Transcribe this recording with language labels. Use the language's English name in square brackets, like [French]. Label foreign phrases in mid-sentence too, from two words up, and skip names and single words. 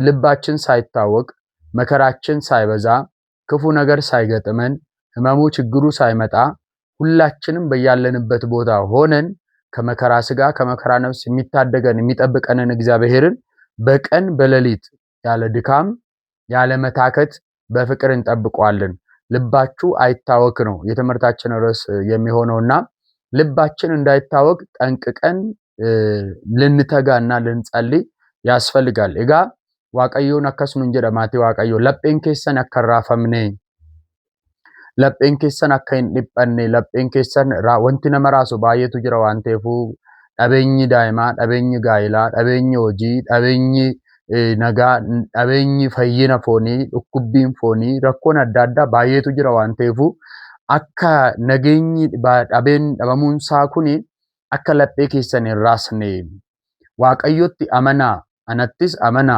[Amharic] ልባችን ሳይታወክ፣ መከራችን ሳይበዛ፣ ክፉ ነገር ሳይገጥመን፣ ህመሙ ችግሩ ሳይመጣ ሁላችንም በያለንበት ቦታ ሆነን ከመከራ ስጋ ከመከራ ነፍስ የሚታደገን የሚጠብቀንን እግዚአብሔርን በቀን በሌሊት ያለ ድካም ያለ መታከት በፍቅር እንጠብቀዋለን። ልባችሁ አይታወክ ነው የትምህርታችን ርዕስ የሚሆነውና ልባችን እንዳይታወክ ጠንቅቀን ልንተጋና ልንጸልይ ያስፈልጋል። ኤጋ [Oromo] waaqayyoon akkasuma jedha maatii waaqayyo, lapheen keessan akka raafamne, lapheen keessan akka hin dhiphanne, lapheen keessan wanti nama raasu baay'eetu jira waan ta'eef dhabeenyi daa'imaa, dhabeenyi gaa'ilaa, dhabeenyi hojii, dhabeenyi nagaa, dhabeenyi fayyina foonii, dhukkubbiin foonii, rakkoon adda addaa baay'eetu jira waan ta'eef akka nageenyi dhabamuunsaa kuni akka laphee keessan hin raasne waaqayyotti amanaa, anattis amanaa.